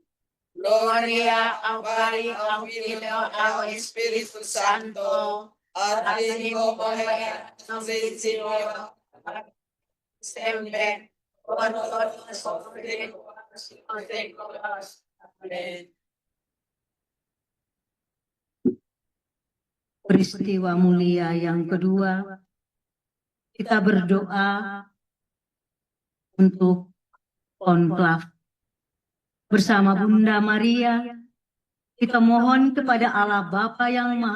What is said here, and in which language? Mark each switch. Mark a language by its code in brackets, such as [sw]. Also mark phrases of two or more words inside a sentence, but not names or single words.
[es] Gloria al Padre, al Hijo, al Espíritu Santo, así como era en el principio, siempre, por todos los siglos de siglos. Amén. [id] Peristiwa mulia yang kedua, kita berdoa untuk konklav. Bersama Bunda Maria, kita mohon kepada Allah Bapa yang Maha